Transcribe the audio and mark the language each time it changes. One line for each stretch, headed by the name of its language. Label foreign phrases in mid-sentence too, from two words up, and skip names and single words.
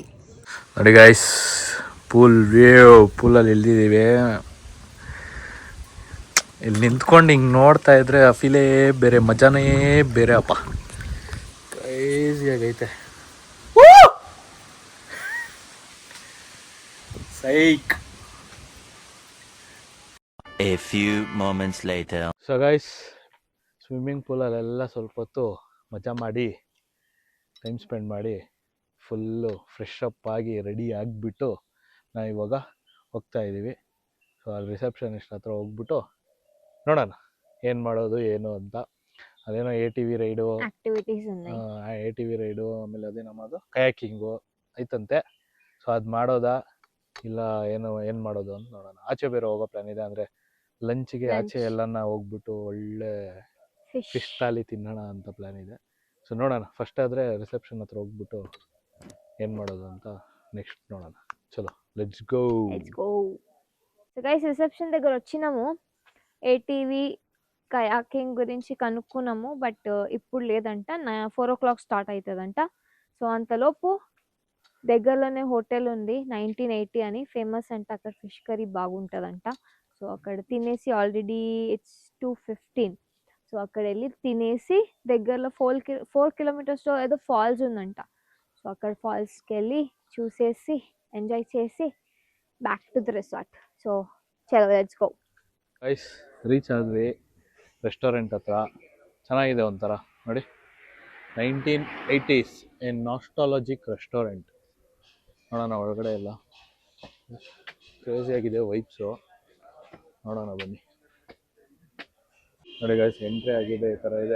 Kannada: ನೋಡಿ ಗೈಸ್, ಪೂಲಲ್ಲಿ ಇಳ್ದಿದ್ದೀವಿ. ಇಲ್ಲಿ ನಿಂತ್ಕೊಂಡು ಹಿಂಗೆ ನೋಡ್ತಾ ಇದ್ರೆ ಆ ಫೀಲೇ ಬೇರೆ, ಮಜಾನೇ ಬೇರೆ ಅಪ್ಪ. ಕ್ರೇಜಿಯಾಗೈತೆ. ಸೈಕ್.
English: A few moments later.
Kannada: ಸೊ ಗೈಸ್, ಸ್ವಿಮ್ಮಿಂಗ್ ಪೂಲಲ್ಲೆಲ್ಲ ಸ್ವಲ್ಪ ಹೊತ್ತು ಮಜಾ ಮಾಡಿ, ಟೈಮ್ ಸ್ಪೆಂಡ್ ಮಾಡಿ, ಫುಲ್ಲು ಫ್ರೆಶ್ ಅಪ್ ಆಗಿ ರೆಡಿ ಆಗಿಬಿಟ್ಟು ನಾವು ಇವಾಗ ಹೋಗ್ತಾ ಇದ್ದೀವಿ. ಸೊ ಅಲ್ಲಿ ರಿಸೆಪ್ಷನಿಸ್ಟ್ ಹತ್ರ ಹೋಗ್ಬಿಟ್ಟು ನೋಡೋಣ ಏನು ಮಾಡೋದು ಏನು ಅಂತ. ಅದೇನೋ ATV ರೈಡು, ಆಕ್ಟಿವಿಟೀಸ್ ATV ರೈಡು, ಆಮೇಲೆ ಅದೇ ನಮ್ಮದು ಕಯಾಕಿಂಗು ಐತಂತೆ. ಸೊ ಅದು ಮಾಡೋದಾ ಇಲ್ಲ ಏನು ಮಾಡೋದು ಅಂತ ನೋಡೋಣ. ಆಚೆ ಬೇರೆ ಹೋಗೋ ಪ್ಲ್ಯಾನ್ ಇದೆ. ಅಂದರೆ ಲಂಚ್ಗೆ ಆಚೆ ಎಲ್ಲನ ಹೋಗ್ಬಿಟ್ಟು ಒಳ್ಳೆ ಫಿಶ್ ಥಾಲಿ ತಿನ್ನೋಣ ಅಂತ ಪ್ಲ್ಯಾನ್ ಇದೆ. ಸೊ ನೋಡೋಣ, ಫಸ್ಟ್ ಆದರೆ ರಿಸೆಪ್ಷನ್ ಹತ್ರ ಹೋಗ್ಬಿಟ್ಟು ಏನು ಮಾಡೋದು ಅಂತ నెక్స్ట్ ನೋడోಣ.
English: చలో let's go.
Telugu: సో గైస్, రిసెప్షన్ దగ్గర వచ్చినాము. ATV కయాకింగ్ గురించి కనుక్కున్నాము. బట్ ఇప్పుడు లేదంట, 4 o'clock స్టార్ట్ అవుతుందంట. సో అంతలోపు దగ్గరలోనే హోటల్ ఉంది 1980 అని, ఫేమస్ అంట. అక్కడ ఫిష్ కర్రీ బాగుంటుందంట. సో అక్కడ తినేసి,
English: already it's 2:15.
Telugu: సో అక్కడ వెళ్ళి తినేసి దగ్గరలో 4 kilometers ఏదో ఫాల్స్ ఉందంట. సో అక్కడ ఫాల్స్కి వెళ్ళి చూసేసి ఎంజాయ్ చేసి
English: back to the resort. సో చలో let's go.
Kannada: ಗೈಸ್, ರೀಚ್ ಆದ್ವಿ ರೆಸ್ಟೋರೆಂಟ್ ಹತ್ರ. ಚೆನ್ನಾಗಿದೆ ಒಂಥರ ನೋಡಿ,
English: 1980s in nostalgic restaurant.
Kannada: ನೋಡೋಣ ಒಳಗಡೆ ಎಲ್ಲ ಕ್ರೇಜಿಯಾಗಿದೆ ವೈಬ್ಸು. ನೋಡೋಣ ಬನ್ನಿ. ನೋಡಿ ಗೈಸ್, ಎಂಟ್ರಿ ಆಗಿದೆ, ಈ ಥರ ಇದೆ.